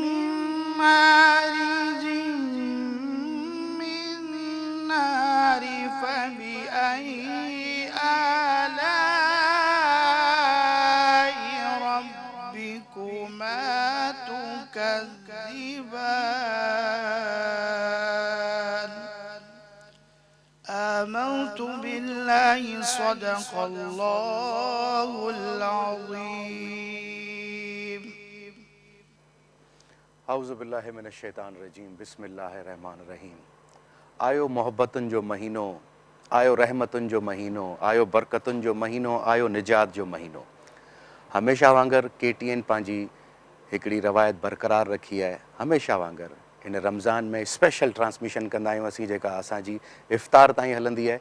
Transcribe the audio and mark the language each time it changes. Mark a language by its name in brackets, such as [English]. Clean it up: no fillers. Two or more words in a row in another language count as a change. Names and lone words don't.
[Arabic] مارج من نار فبأي آلاء ربكما تكذبان آمنت بالله صدق الله العظيم. أعوذ بالله من الشيطان الرجيم بسم الله الرحمن الرحيم. [Sindhi] आयो मोहब्बतुनि जो महीनो, आयो रहमतुनि जो महीनो, आयो बरकतुनि जो महीनो, आयो निजात जो महीनो। हमेशा वांगुरु KTN पंहिंजी हिकिड़ी रवायत बरक़रार रखी आहे। हमेशा वांगुरु इन रमज़ान में [English] special transmission [Sindhi] कंदा आहियूं असीं, जेका असांजी इफ़्तार ताईं हलंदी आहे।